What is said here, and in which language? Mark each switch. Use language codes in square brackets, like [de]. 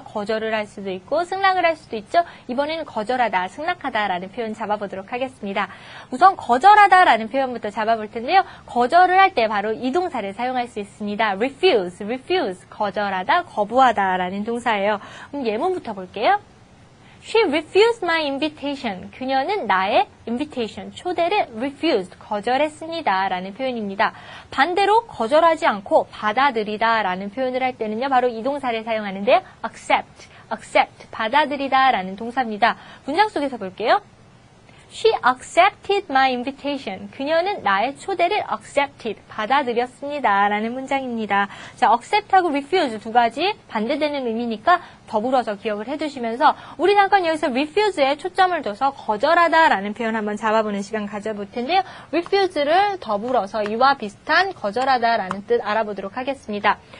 [ko] 거절을 할 수도 있고 승낙을 할 수도 있죠. 이번에는 거절하다, 승낙하다라는 표현 잡아보도록 하겠습니다. 우선 거절하다라는 표현부터 잡아볼 텐데요. 거절을 할 때 바로 이 동사를 사용할 수 있습니다. refuse, refuse, 거절하다, 거부하다라는 동사예요. 그럼 예문부터 볼게요. [en] She refused my invitation. [ko] 그녀는 나의 invitation, 초대를 refused, 거절했습니다. 라는 표현입니다. 반대로 거절하지 않고 받아들이다 라는 표현을 할 때는요. 바로 이 동사를 사용하는데요. accept, accept, 받아들이다 라는 동사입니다. 문장 속에서 볼게요. [en] She accepted my invitation. [ko] 그녀는 나의 초대를 accepted, 받아들였습니다. 라는 문장입니다. 자, accept하고 refuse 두 가지 반대되는 의미니까 더불어서 기억을 해두시면서 우리 잠깐 여기서 refuse에 초점을 둬서 거절하다 라는 표현 한번 잡아보는 시간 가져볼 텐데요. refuse를 더불어서 이와 비슷한 거절하다 라는 뜻 알아보도록 하겠습니다.